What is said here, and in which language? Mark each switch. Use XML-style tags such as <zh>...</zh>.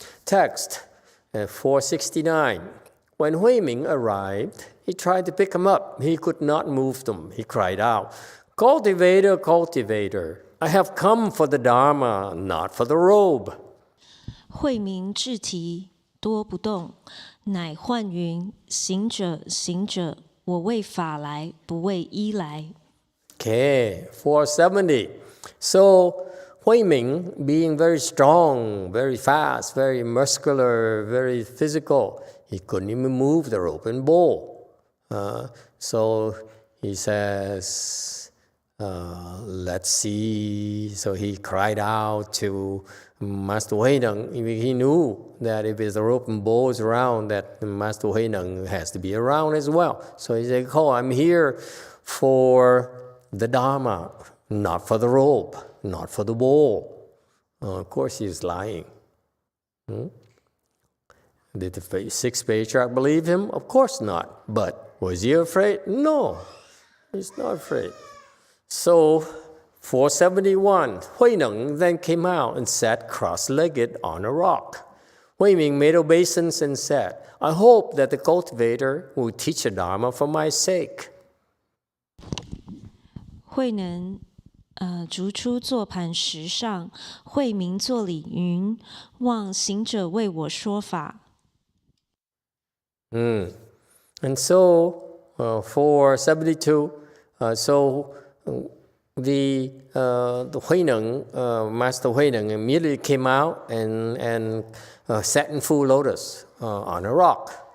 <en>Text 469. When Hui Ming arrived, he tried to pick him up. He could not move them. He cried out, "Cultivator, cultivator, I have come for the Dharma, not for the robe."</en> <zh>慧明至提多不动，乃唤云：行者，行者，我为法来，不为衣来。</zh> <en>Okay, 470. So Hui Ming, being very strong, very fast, very muscular, very physical, he couldn't even move the rope and bowl. So he says, let's see. So he cried out to Master Huineng. He knew that if the rope and bowl is around, that Master Huineng has to be around as well. So he said, "Oh, I'm here for the Dharma, not for the robe, not for the bowl." Of course, he's lying. Did the sixth patriarch believe him? Of course not. But was he afraid? No, he's not afraid. So 471, Huineng then came out and sat cross-legged on a rock. Hui Ming made obeisance and said, "I hope that the cultivator will teach the Dharma for my sake."</en> <zh>慧能逐出坐盘石上，慧明作礼云：望行者为我说法。</zh> <en>And so 472, so the Huineng, Master Huineng immediately came out and sat in full lotus on a rock.</en>